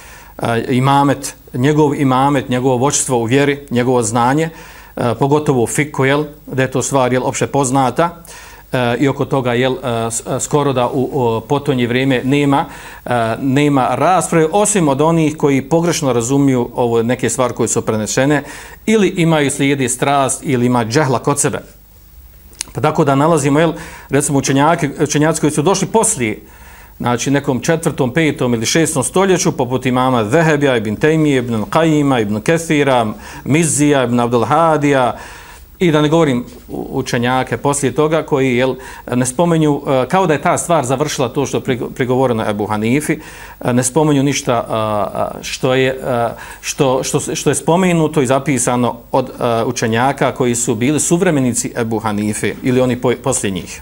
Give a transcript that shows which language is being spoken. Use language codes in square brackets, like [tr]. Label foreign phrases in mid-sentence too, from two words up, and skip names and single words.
[bs] njegovo vođstvo u vjeri, njegovo znanje, pogotovo u fiku, da je to stvar opšte poznata, i oko toga skoro da u potonje vrijeme nema rasprave, osim od onih koji pogrešno razumiju ovo neke stvari koje su prenešene ili imaju slijedi strast ili ima džehla kod sebe. Pa tako da nalazimo, recimo učenjaci koji su došli poslije, znači nekom 4., 5. ili 6. stoljeću, poput imama Zehebija, Ibn Tejmije, Ibn Qajima, Ibn Kethira, Mizija, Ibn Abdul Hadija, i da ne govorim učenjake poslije toga koji ne spomenju, kao da je ta stvar završila to što je prigovoreno Ebu Hanifi, ne spomenju ništa što je spomenuto i zapisano od učenjaka koji su bili suvremenici Ebu Hanifi ili oni poslije njih.